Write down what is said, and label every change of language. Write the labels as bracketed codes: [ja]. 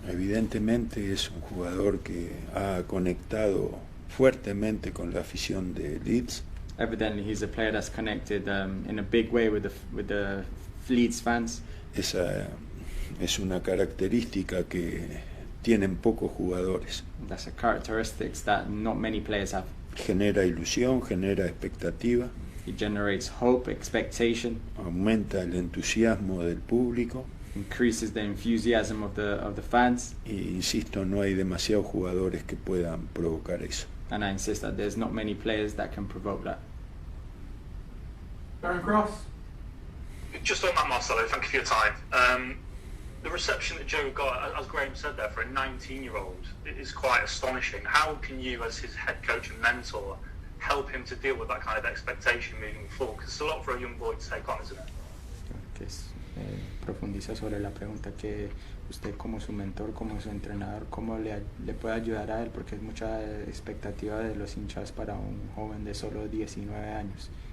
[es] Evidentemente es un jugador que ha conectado fuertemente con la afición de Leeds. [en] Evidently, he's a player that's connected in a big way with the Leeds fans. [es] Esa es una característica que tienen pocos jugadores. [en] That's a characteristic that not many players have. [es] Genera ilusión, genera expectativa. [en] He generates hope, expectation. [es] Aumenta el entusiasmo del público. [en] Increases the enthusiasm of the fans. [es] Y insisto, no hay demasiados jugadores que puedan provocar eso. [en] And I insist that there's not many players that can provoke that. Darren Cross. Just on that, Marcelo, thank you for your time. The reception that Joe got, as Graham said there, for a 19-year-old is quite astonishing. How can you, as his head coach and mentor, help him to deal with that kind of expectation moving forward? Because it's a lot for a young boy to take on, isn't it? [es] Que profundiza sobre la pregunta que usted como su mentor, como su entrenador, cómo le puede ayudar a él, porque es mucha expectativa de los hinchas para un joven de solo 19 años.